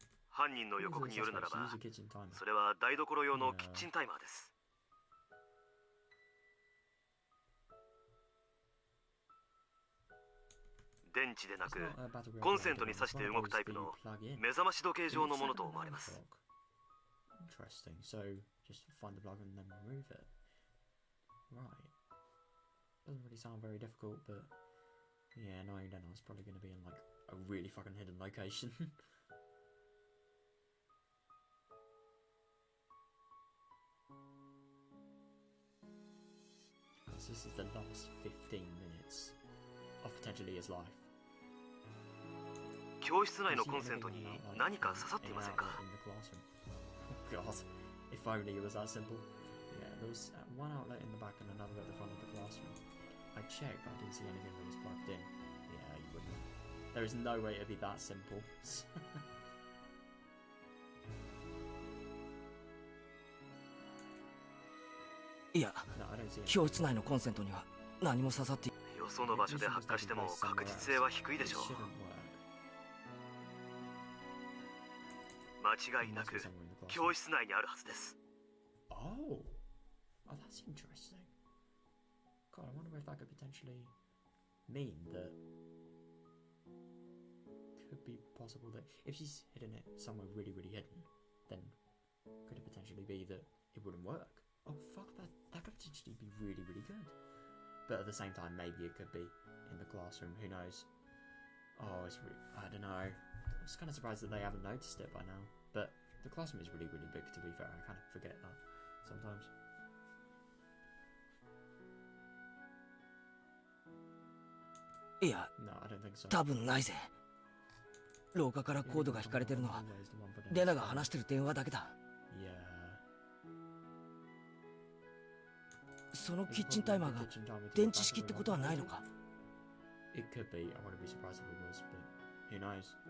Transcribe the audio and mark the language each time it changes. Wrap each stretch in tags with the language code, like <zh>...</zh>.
<ja>犯人の予告によるならば、それは台所用のキッチンタイマーです。電池でなくコンセントに挿して動くタイプの目覚まし時計状のものと思われます。</ja> <en>Interesting. So just find the plug and then remove it. Right. Doesn't really sound very difficult, but yeah, knowing Rena is probably going to be in like a really fucking hidden location. So this is the last 15 minutes of potentially his life.</en> <ja>教室内のコンセントに何か刺さっていませんか？</ja> <en>God, if only it was that simple. Yeah, there was one outlet in the back and another at the front of the classroom. I checked, but I didn't see anything that was plugged in. Yeah, you wouldn't. There is no way it'd be that simple.</en> <ja>いや、教室内のコンセントには何も刺さって。よその場所で発火しても確実性は低いでしょう。間違いなく教室内にあるはずです。</ja> <en>Oh, that's interesting. God, I wonder if that could potentially mean that could be possible that if she's hidden it somewhere really, really hidden, then could it potentially be that it wouldn't work? Oh fuck, that could potentially be really, really good. But at the same time, maybe it could be in the classroom. Who knows? Oh, I don't know. I'm just kind of surprised that they haven't noticed it by now. But the classroom is really, really big, to be fair. I kind of forget that sometimes.</en> <ja>いや、多分ないぜ。廊下からコードが引かれてるのはレナが話してる電話だけだ。そのキッチンタイマーが電池式ってことはないのか？</ja> <en>It could be. I wouldn't be surprised if it was, but who knows?</en>